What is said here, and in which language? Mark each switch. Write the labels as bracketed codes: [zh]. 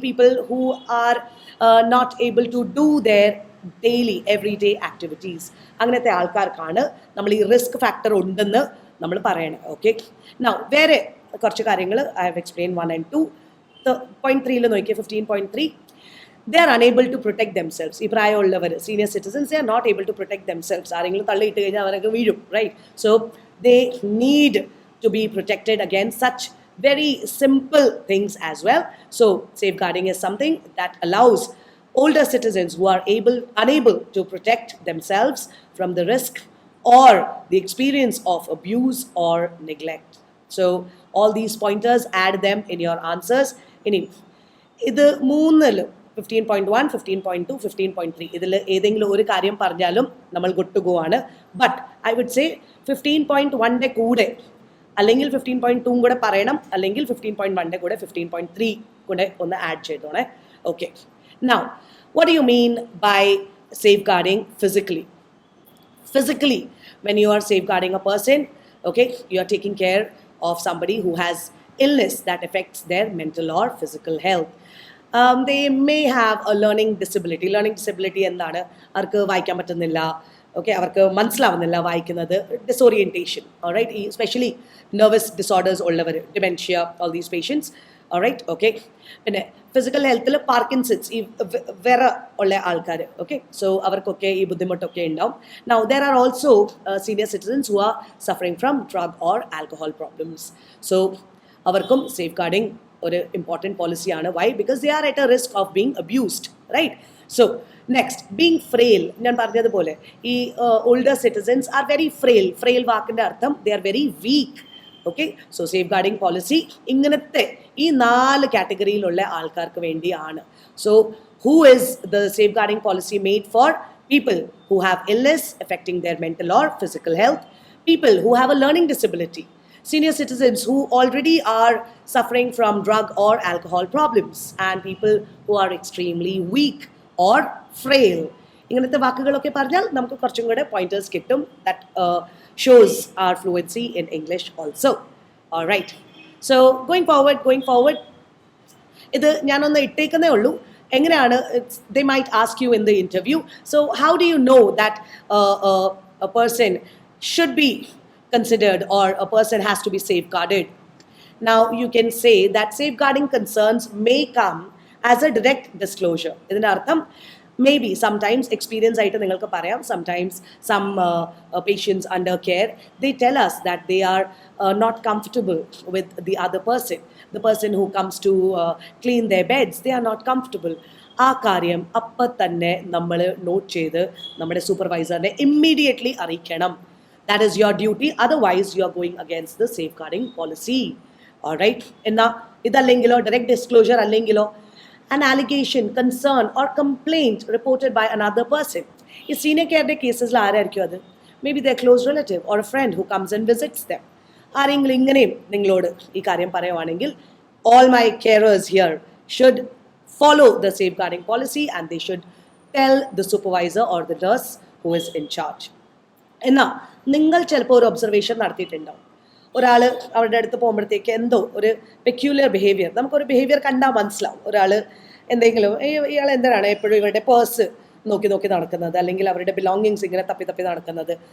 [en] People who are not able to do their daily everyday activities. [ml] അങ്ങനത്തെ ആൾക്കാർക്കാണ് നമ്മൾ ഈ risk factor ഉണ്ടെന്ന് നമ്മൾ പറയണം. ഓക്കെ, നൗ വേറെ കുറച്ച് കാര്യങ്ങൾ [en] I have explain 1 and 2. Point 3 നോക്കിയാൽ 15.3, they are unable to protect themselves. [ml] ഈ പ്രായമുള്ളവർ, [en] senior citizens, they are not able to protect themselves. [ml] ആരെങ്കിലും തള്ളിയിട്ട് കഴിഞ്ഞാൽ അവരൊക്കെ വീഴും, right? [en] So they need to be protected against such very simple things as well. So safeguarding is something that allows older citizens who are unable to protect themselves from the risk or the experience of abuse or neglect. So all these pointers, add them in your answers. [ml] ഇനി ഇത് മൂന്നിലും 15.1, 15.2, 15.3 ഇതിൽ ഏതെങ്കിലും ഒരു കാര്യം പറഞ്ഞാലും നമ്മൾ good to go ആണ്. [en] but I would say [ml] 15.1 കൂടെ അല്ലെങ്കിൽ 15.2 കൂടെ പറയണം, അല്ലെങ്കിൽ 15.1 കൂടെ 15.3 കൂടെ ഒന്ന് add ചെയ്തോണേ. [en] Okay, now what do you mean by safeguarding physically? Physically, when you are safeguarding a person, okay, you are taking care of somebody who has illness that affects their mental or physical health. They may have a learning disability. Learning disability എന്താണ്? [ml] അവർക്ക് വായിക്കാൻ പറ്റുന്നില്ല, okay, അവർക്ക് മനസ്സിലാവുന്നില്ല വായിക്കുന്നത്, disorientation, alright, ഈ especially nervous disorders ഉള്ളവർ, dementia, all these patients, alright, okay. പിന്നെ ഫിസിക്കൽ ഹെൽത്തിൽ പാർക്കിൻസൺസ്, ഈ വിറ ഉള്ള ആൾക്കാർ, ഓക്കെ, സോ അവർക്കൊക്കെ ഈ ബുദ്ധിമുട്ടൊക്കെ ഉണ്ടാവും. [en] Now there are also senior citizens who are suffering from drug or alcohol problems. [ml] So അവർക്കും സേഫ് ഗാർഡിങ് ഒരു important പോളിസിയാണ്. Y? [en] Because they are at a risk of being abused, right? So next, being frail. [ml] ഞാൻ പറഞ്ഞതുപോലെ [en] ഈ older citizens are very frail. [ml] Frail വാക്കിൻ്റെ അർത്ഥം [en] They are very weak. [ml] Okay, so safe guarding policy ഇങ്ങനത്തെ ഈ 4 കാറ്റഗറിയിലുള്ള ആൾക്കാർക്ക് വേണ്ടിയാണ്. [en] So who is the safeguarding policy made for? People who have illness affecting their mental or physical health, people who have a learning disability, senior citizens who already are suffering from drug or alcohol problems, and people who are extremely weak or frail. [ml] ഇങ്ങനത്തെ വാക്കുകളൊക്കെ പറഞ്ഞാൽ നമുക്ക് കുറച്ചും കൂടെ pointers കിട്ടും. [en] That shows our fluency in English also. [ml] All right. [en] So going forward, [ml] ഇത് ഞാനൊന്ന് ഇട്ടേക്കുന്നേ ഉള്ളൂ. [en] എങ്ങനെയാണ്, they might ask you in the interview. So how do you know that a person should be considered or a person has to be safeguarded? Now you can say that safeguarding concerns may come as a direct disclosure. [ml] ഇതിൻ്റെ അർത്ഥം maybe sometimes experience ആയിട്ട് നിങ്ങൾക്ക് പറയാം. [en] Sometimes some patients under care, they tell us that they are not comfortable with the other person. The person who comes to clean their beds, they are not comfortable. [ml] ആ കാര്യം അപ്പം തന്നെ നമ്മൾ not ചെയ്ത് നമ്മുടെ സൂപ്പർവൈസറിനെ ഇമ്മീഡിയറ്റ്ലി അറിയിക്കണം. [en] That is your duty. Otherwise, you are going against the safeguarding policy. All right. [ml] എന്നാൽ ഇതല്ലെങ്കിലോ, direct disclosure അല്ലെങ്കിലോ, [en] an allegation, concern or complaint reported by another person. [ml] ഈ സീനിയർ കെയറിൻ്റെ കേസസിൽ ആരായിരിക്കും അത്? [en] Maybe the close relative or a friend who comes and visits them. [ml] ആരെങ്കിലും ഇങ്ങനെയും നിങ്ങളോട് ഈ കാര്യം പറയുവാണെങ്കിൽ, [en] all my carers here should follow the safeguarding policy and they should tell the supervisor or the nurse who is in charge. [ml] എന്നാൽ നിങ്ങൾ ചിലപ്പോൾ ഒരു ഒബ്സർവേഷൻ നടത്തിയിട്ടുണ്ടാവും. ഒരാൾ അവരുടെ അടുത്ത് പോകുമ്പോഴത്തേക്ക് എന്തോ ഒരു പെക്യൂലിയർ ബിഹേവിയർ, നമുക്കൊരു ബിഹേവിയർ കണ്ടാൽ മനസ്സിലാവും. ഒരാൾ എന്തെങ്കിലും, ഇയാൾ എന്തിനാണ് എപ്പോഴും ഇവരുടെ പേഴ്സ് നോക്കി നടക്കുന്നത്, അല്ലെങ്കിൽ അവരുടെ ബിലോങ്ങിങ്സ് ഇങ്ങനെ തപ്പി നടക്കുന്നത്.